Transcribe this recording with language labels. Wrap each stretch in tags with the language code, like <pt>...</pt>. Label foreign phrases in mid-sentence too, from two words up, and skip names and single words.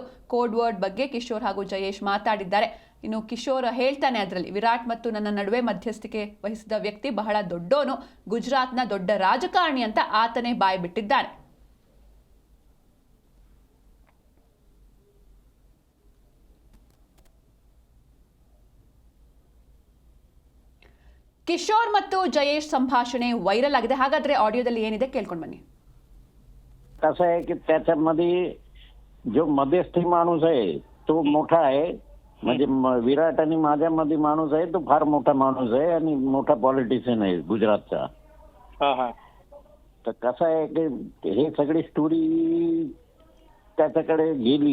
<kn>ಕೋಡ್ ವರ್ಡ್ ಬಗ್ಗೆ ಕಿಶೋರ್ ಹಾಗೂ ಜಯೇಶ್ ಮಾತಾಡಿದ್ದಾರೆ. ಇನ್ನು ಕಿಶೋರ್ ಹೇಳ್ತಾನೆ ಅದರಲ್ಲಿ, ವಿರಾಟ್ ಮತ್ತು ನನ್ನ ನಡುವೆ ಮಧ್ಯಸ್ಥಿಕೆ ವಹಿಸಿದ ವ್ಯಕ್ತಿ ಬಹಳ ದೊಡ್ಡೋನು, ಗುಜರಾತ್ನ ದೊಡ್ಡ ರಾಜಕಾರಣಿ ಅಂತ ಆತನೇ ಬಾಯಿ ಬಿಟ್ಟಿದ್ದಾನೆ. ಕಿಶೋರ್ ಮತ್ತು ಜಯೇಶ್ ಸಂಭಾಷಣೆ ವೈರಲ್ ಆಗಿದೆ. ಹಾಗಾದ್ರೆ ಆಡಿಯೋದಲ್ಲಿ ಏನಿದೆ ಕೇಳ್ಕೊಂಡು ಬನ್ನಿ.</kn> <mr>कसं आहे की त्याच्यामध्ये जो मध्यस्थी माणूस आहे तो मोठा आहे. म्हणजे विराट आणि माझ्यामध्ये माणूस आहे तो फार मोठा माणूस आहे आणि मोठा पॉलिटिशियन आहे गुजरातचा. तर कसं आहे की हे सगळी स्टोरी त्याच्याकडे गेली.</mr>